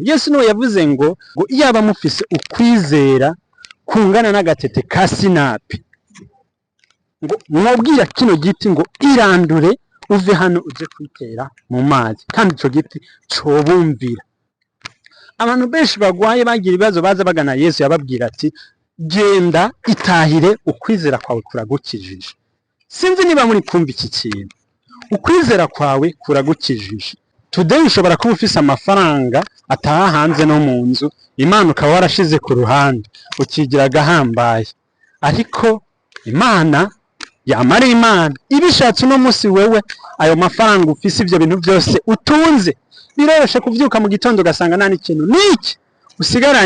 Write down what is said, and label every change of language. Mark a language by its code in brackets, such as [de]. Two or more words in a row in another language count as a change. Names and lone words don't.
[rn] Yesu niwe yavuze ngo iyaba mufise ukwizera kungana n'agatete ka sinapi, ngo mwabwira kino giti ngo irandure uve hano uje kwitera mu mazi kandi ico giti cobumvira. Abantu benshi bagwaye bagira ibibazo baza bagana Yesu yababwira ati genda itahire ukwizera kwawe kuragukijije. Sinzi niba muri kumva iki kintu, ukwizera kwawe kuragukijije. Today ushobora kuba ufise amafaranga ataha hanze no mu nzu, Imana ukaba warashize ku ruhande ukigira agahambaye, ariko Imana yamara Imana ibishatse uno musi wewe ayo mafaranga ufise ivyo bintu byose utunze, biroroshe kuvyuka mu gitondo ugasanga nta n'ikintu n'iki usigaranye.